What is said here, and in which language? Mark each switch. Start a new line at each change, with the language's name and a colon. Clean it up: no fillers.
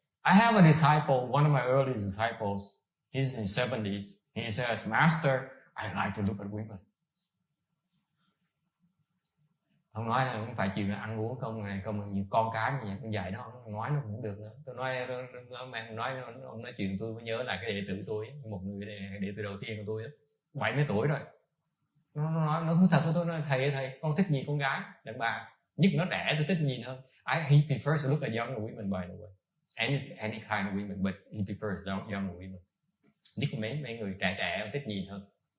English: I have a disciple, one of my early disciples. He's in his 70s. He says, Master, I like to look at women.
Vietnamese: Ông nói là không phải chuyện là ăn uống không như con cái như vậy, con dạy nó nói nó cũng được nữa. Tôi nói ông nói chuyện tôi mới nhớ lại cái đệ tử tôi, một người đệ tử đầu tiên của tôi, 70 tuổi rồi. Nó thú thật với tôi, nói thầy con thích nhìn con gái đàn bà, nhất nó trẻ tôi thích nhìn hơn.
English: He prefers to look at younger women, by the way. any kind of women, but he prefers young women.
Vietnamese: Nhất là mấy người trẻ thích nhìn hơn.